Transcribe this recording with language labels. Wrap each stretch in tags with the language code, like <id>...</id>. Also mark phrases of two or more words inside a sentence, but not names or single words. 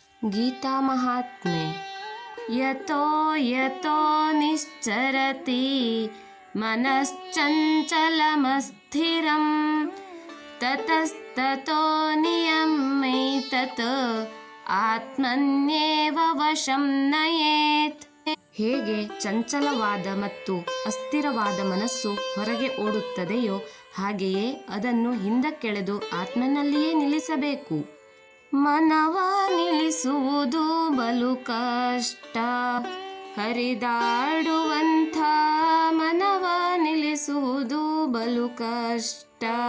<sa>गीतामहात्म्ये यतो यतो निश्चरति मनश्चञ्चलमस्थिरं ततस्ततो नियम्यैतत् ಆತ್ಮನ್ಯೇವ ವಶಂ ನಯೇತ್.</sa> <kn>ಹೇಗೆ ಚಂಚಲವಾದ ಮತ್ತು ಅಸ್ಥಿರವಾದ ಮನಸ್ಸು ಹೊರಗೆ ಓಡುತ್ತದೆಯೋ ಹಾಗೆಯೇ ಅದನ್ನು ಹಿಂದಕ್ಕೆಳೆದು ಆತ್ಮನಲ್ಲಿಯೇ ನಿಲ್ಲಿಸಬೇಕು. ಮನವ ನಿಲ್ಲಿಸುವುದು ಬಲು ಕಷ್ಟ, ಹರಿದಾಡುವಂಥ ಮನವ ನಿಲ್ಲಿಸುವುದು ಬಲು ಕಷ್ಟ.</kn>